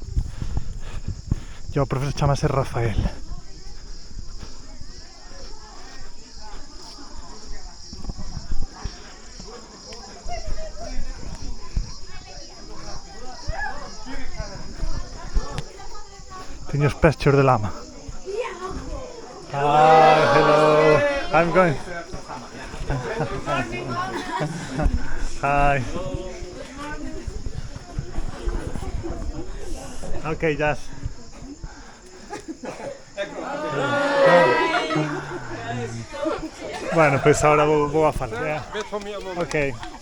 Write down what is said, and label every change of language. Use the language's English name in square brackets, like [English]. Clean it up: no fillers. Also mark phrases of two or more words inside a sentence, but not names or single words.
[Galician] E o profesor chamase Rafael. Teño os pés cheos de lama. [English] Hi, hello. I'm going. Hi. Okay, Jazz. [Spanish] Bueno, pues ahora voy a falar. [English] Okay.